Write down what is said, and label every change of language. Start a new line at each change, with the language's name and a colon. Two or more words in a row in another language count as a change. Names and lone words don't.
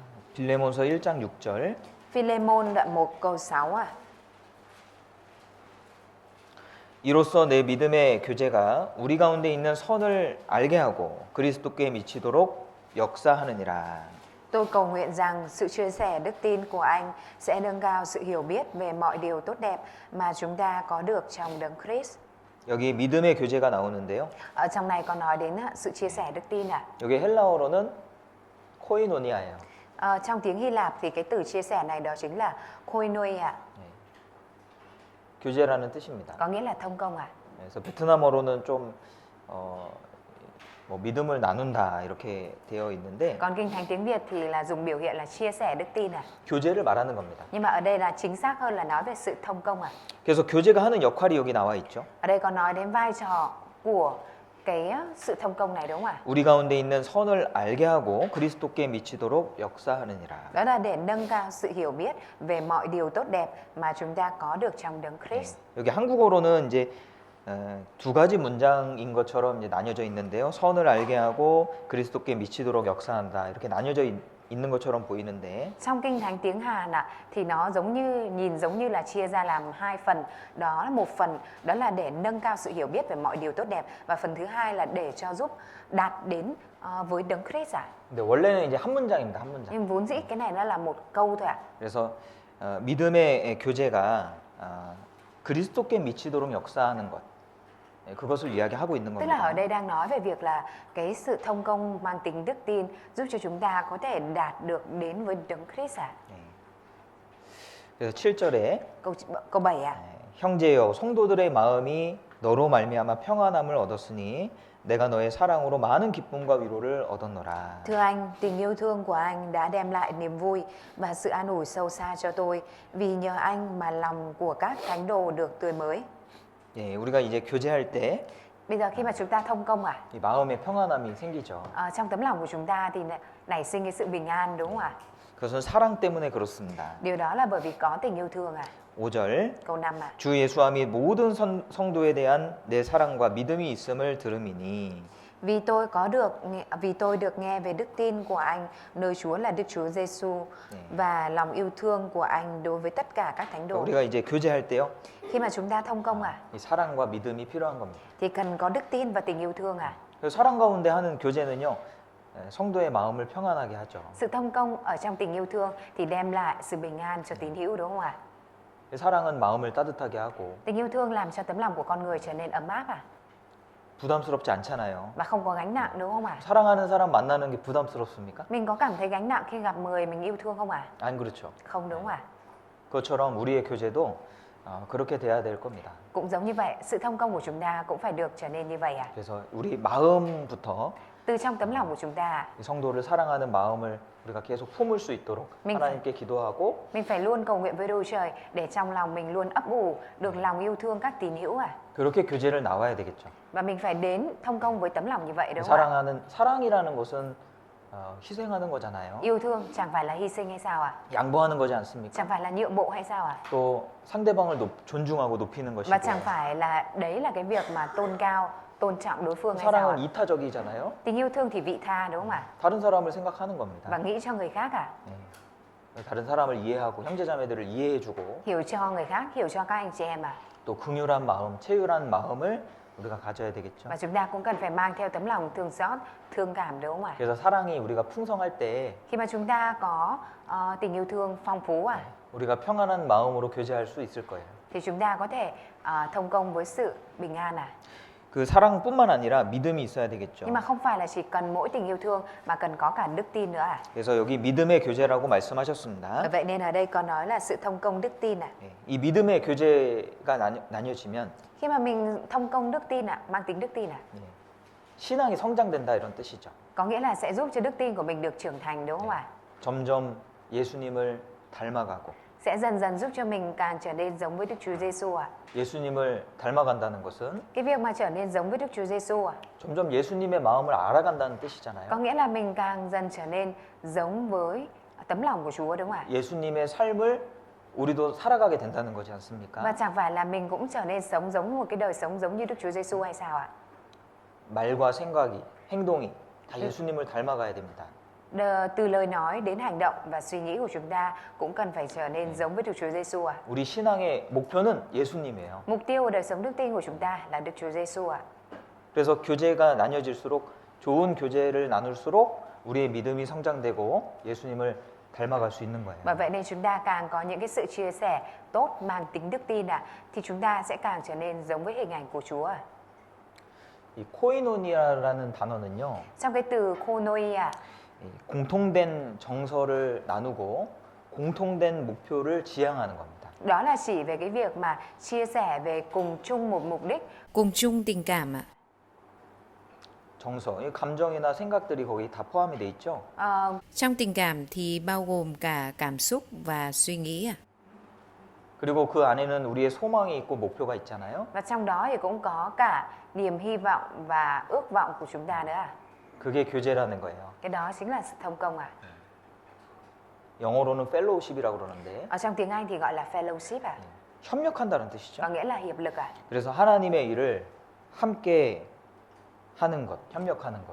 Korean: 빌레몬서 1장 6절.
Vietnamese: Phi-lê-môn đoạn 1 câu 6 ạ.
Korean: 이로써 내 믿음의 교제가 우리 가운데 있는 선을 알게 하고 그리스도께 미치도록 역사하느니라.
Vietnamese: Tôi cầu nguyện rằng sự chia sẻ đức tin của anh sẽ nâng cao sự hiểu biết về mọi điều tốt đẹp mà chúng ta có được trong Đấng Christ.
Korean: 여기 믿음의 교제가 나오는데요.
Vietnamese: Ở trong này có nói đến sự chia sẻ đức tin ạ.
Korean: 여기 헬라어로는 코이노니아예요.
Vietnamese: Trong tiếng Hy Lạp thì cái từ chia sẻ này đó chính là koinonia ạ,
Korean: 교제라는 뜻입니다.
Vietnamese: có nghĩa là thông công ạ.
Korean: 그래서 베트남어로는 좀 뭐 믿음을 나눈다 이렇게 되어 있는데
Vietnamese: Còn kinh thánh tiếng Việt thì là dùng biểu hiện là chia sẻ đức tin ạ.
Korean: 교제를 말하는 겁니다.
Vietnamese: Nhưng mà ở đây là chính xác hơn là nói về sự thông công ạ.
Korean: 그래서 교제가 하는 역할이 여기 나와 있죠.
Vietnamese: Ở đây có nói đến vai trò của cái sự thông công này đúng không ạ?
Korean: 우리 가운데 있는 선을 알게 하고 그리스도께 미치도록 역사하느니라.
Vietnamese: Đó là để nâng cao sự hiểu biết về mọi điều tốt đẹp mà chúng ta có được trong Đấng Christ.
Korean: 여기 한국어로는 이제 두 가지 문장인 것처럼 이제 나뉘어져 있는데요. 선을 알게 하고 그리스도께 미치도록 역사한다. 이렇게 나뉘어져 있는 것처럼 보이는데
Vietnamese: Trong kinh thánh tiếng Hàn ạ thì nó nhìn giống như là chia ra làm hai phần. Đó là một phần đó là để nâng cao sự hiểu biết về mọi điều tốt đẹp và phần thứ hai là để cho giúp đạt đến với Đấng Christ ạ.
Korean: 근데 원래는 이제 한 문장입니다. 한 문장.
Vietnamese: Nhưng vốn dĩ cái này nó là một câu thôi ạ.
Korean: 그래서 믿음의 교제가 그리스도께 미치도록 역사하는 것. 그것을 이야기하고 있는
Vietnamese: Tức là ở
Korean: 겁니다.
Vietnamese: đây đang nói về việc là cái sự thông công mang tính đức tin giúp cho chúng ta có thể đạt được đến với Đấng Christ ạ.
Korean: 그래서 7절에
Vietnamese: Câu 7 ạ.
Korean: 형제여 성도들의 마음이 너로 말미암아 평안함을 얻었으니 내가 너의 사랑으로 많은 기쁨과 위로를 얻었노라.
Vietnamese: Thưa anh, tình yêu thương của anh đã đem lại niềm vui và sự an ủi sâu xa cho tôi, vì nhờ anh mà lòng của các thánh đồ được tươi mới.
Korean: 예, 우리가 이제 교제할 때
Vietnamese: Bây giờ khi mà chúng ta thông công
Korean: 이 마음의 평안함이 생기죠.
Vietnamese: trong tấm lòng của chúng ta thì nảy sinh cái sự bình an đúng không ạ?
Korean: 그것은 사랑 때문에 그렇습니다.
Vietnamese: Điều đó là bởi vì có tình yêu thương ạ.
Korean: 5절
Vietnamese: Câu 5 ạ.
Korean: 주 예수와 및 모든 성도에 대한 내 사랑과 믿음이 있음을 들음이니
Vietnamese: Vì tôi được nghe về đức tin của anh nơi Chúa là Đức Chúa Giêsu và lòng yêu thương của anh đối với tất cả các thánh đồ.
Korean: 우리가 이제 교제할 때요.
Vietnamese: Khi mà chúng ta thông công
Korean: 이 사랑과 믿음이 필요한 겁니다.
Vietnamese: thì cần có đức tin và tình yêu thương ạ.
Korean: 그래서 사랑 가운데 하는 교제는요. 성도의 마음을 평안하게 하죠.
Vietnamese: Sự thông công ở trong tình yêu thương thì đem lại sự bình an cho tín hữu đúng không ạ?
Korean: 사랑은 마음을 따뜻하게 하고
Vietnamese: Tình yêu thương làm cho tấm lòng của con người trở nên ấm áp ạ.
Korean: 부담스럽지 않잖아요.
Vietnamese: Và không có gánh nặng đúng không ạ?
Korean: 사랑하는 사람 만나는 게 부담스럽습니까?
Vietnamese: Mình có cảm thấy gánh nặng khi gặp người mình yêu thương không ạ?
Korean: 안 그렇죠.
Vietnamese: Không đúng ạ?
Korean: 그것처럼 우리의 교제도 그렇게 돼야 될 겁니다.
Vietnamese: Cũng giống như vậy, sự thông công của chúng ta cũng phải được trở nên như vậy ạ.
Korean: 그래서 우리 마음부터
Vietnamese: Từ trong tấm lòng của chúng ta,
Korean: 이 성도를 사랑하는 마음을 우리가 계속 품을 수 있도록
Vietnamese: mình
Korean: 하나님께 기도하고
Vietnamese: mình phải luôn cầu nguyện với Đôi Trời để trong lòng mình luôn ấp ủ được lòng yêu thương các tín hữu ạ.
Korean: 그렇게 교제를 나와야 되겠죠.
Vietnamese: Và mình phải đến thông công với tấm lòng như vậy đúng không ạ?
Korean: 사랑이라는 것은 희생하는 거잖아요.
Vietnamese: Yêu thương chẳng phải là hy sinh hay sao ạ?
Korean: 양보하는 거지 않습니까?
Vietnamese: Chẳng phải là nhượng bộ hay sao ạ?
Korean: 또 상대방을 존중하고 높이는
Vietnamese: Và
Korean: 것이고
Vietnamese: chẳng phải là đấy là cái việc mà tôn cao, tôn trọng đối phương hay sao ạ?
Korean: 사랑은 이타적이잖아요.
Vietnamese: Tình yêu thương thì vị tha đúng không ạ?
Korean: 다른 사람을 생각하는 겁니다.
Vietnamese: Và nghĩ cho người khác ạ.
Korean: 다른 사람을 이해하고 형제자매들을 이해해주고
Vietnamese: Hiểu cho người khác, hiểu cho các anh chị em ạ.
Korean: 또 긍휼한 마음, 채율한 마음을 우리가 가져야 되겠죠.
Vietnamese: Và chúng ta cũng cần phải mang theo tấm lòng thương xót, thương cảm đúng không ạ?
Korean: 그래서 사랑이 우리가 풍성할 때
Vietnamese: Khi mà chúng ta có tình yêu thương phong phú
Korean: 우리가 평안한 마음으로 교제할 수 있을 거예요.
Vietnamese: thì chúng ta có thể thông công với sự bình an
Korean: 그 사랑뿐만 아니라 믿음이 있어야 되겠죠.
Vietnamese: Nhưng mà không phải là chỉ cần mỗi tình yêu thương mà cần có cả đức tin nữa
Korean: 그래서 여기 믿음의 교제라고 말씀하셨습니다.
Vietnamese: Vậy nên ở đây có nói là sự thông công đức tin
Korean: 이 믿음의 교제가 나뉘어지면
Vietnamese: Khi mà mình thông công đức tin mang tính đức tin
Korean: 신앙이 성장된다 이런 뜻이죠.
Vietnamese: có nghĩa là sẽ giúp cho đức tin của mình được trưởng thành đúng không ạ?
Korean: 점점 예수님을 닮아가고
Vietnamese: Sẽ dần dần giúp cho mình càng trở nên giống với Đức Chúa Giêsu
Korean: 예수님을 닮아간다는 것은
Vietnamese: Cái việc mà trở nên giống với Đức Chúa Giêsu
Korean: 점점 예수님의 마음을 알아간다는
Vietnamese: có
Korean: 뜻이잖아요.
Vietnamese: nghĩa là mình càng dần trở nên giống với tấm lòng của Chúa đúng không ạ?
Korean: 예수님의 삶을 우리도 살아가게 된다는 거지 않습니까?
Vietnamese: Và chẳng phải là mình cũng trở nên sống giống một cái đời sống giống như Đức Chúa Giêsu hay sao ạ?
Korean: 말과 생각이, 행동이 다 예수님을 닮아가야 됩니다.
Vietnamese: Từ lời nói đến hành động và suy nghĩ của chúng ta cũng cần phải trở nên giống với Đức Chúa Giêsu ạ.
Korean: 우리 신앙의 목표는 예수님이에요.
Vietnamese: Mục tiêu của đời sống đức tin của chúng ta là Đức Chúa Giêsu ạ.
Korean: 그래서 교제가 나뉘어질수록 좋은 교제를 나눌수록 우리의 믿음이 성장되고 예수님을 닮아갈 수 있는 거예요.
Vietnamese: Bởi vậy nên chúng ta càng có những cái sự chia sẻ tốt mang tính đức tin thì chúng ta sẽ càng trở nên giống với hình ảnh của Chúa ạ.
Korean: 이 코이노니아라는 단어는요.
Vietnamese: Trong cái từ koinonia,
Korean: 이 공통된 정서를 나누고 공통된 목표를 지향하는 겁니다.
Vietnamese: đó là chỉ về cái việc mà chia sẻ về cùng chung một mục đích, cùng chung tình cảm ạ.
Korean: 정서, 이 감정이나 생각들이 거기 다 포함이 돼 있죠.
Vietnamese: Trong tình cảm thì bao gồm cả cảm xúc và suy nghĩ ạ.
Korean: 그리고 그 안에는 우리의 소망이 있고 목표가 있잖아요.
Vietnamese: Và trong đó thì cũng có cả niềm hy vọng và ước vọng của chúng ta nữa ạ.
Korean: 그게 교제라는 거예요.
Vietnamese: Cái đó chính là sự thông công ạ.
Korean: 영어로는 fellowship이라고 그러는데
Vietnamese: Ở trong tiếng Anh thì gọi là fellowship ạ.
Korean: 협력한다는 뜻이죠.
Vietnamese: Có nghĩa là hiệp lực ạ.
Korean: 그래서 하나님의 일을 함께 하는 것, 협력하는 것.